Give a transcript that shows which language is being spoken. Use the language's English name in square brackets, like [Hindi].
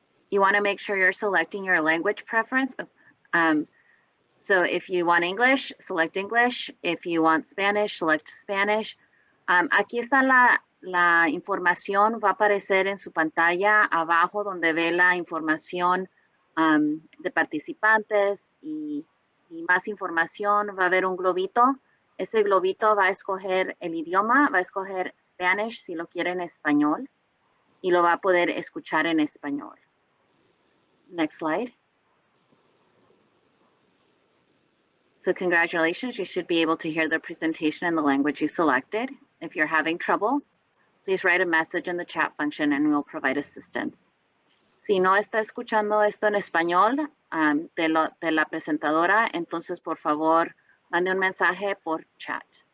[English] You want to make sure you're selecting your language preference. So if you want English, select English. If you want Spanish, select Spanish. [Spanish] Aquí está la información, va a aparecer en su pantalla abajo donde ve la información de participantes y más información. Va a haber un globito. Ese globito va a escoger el idioma, va a escoger Spanish si lo quiere en español y lo va a poder escuchar en español. [English] Next slide. So congratulations, you should be able to hear the presentation in the language you selected. If you're having trouble, please write a message in the chat function and we'll provide assistance. [Spanish] Si no está escuchando esto en español de la presentadora, entonces por favor, mande un mensaje por chat.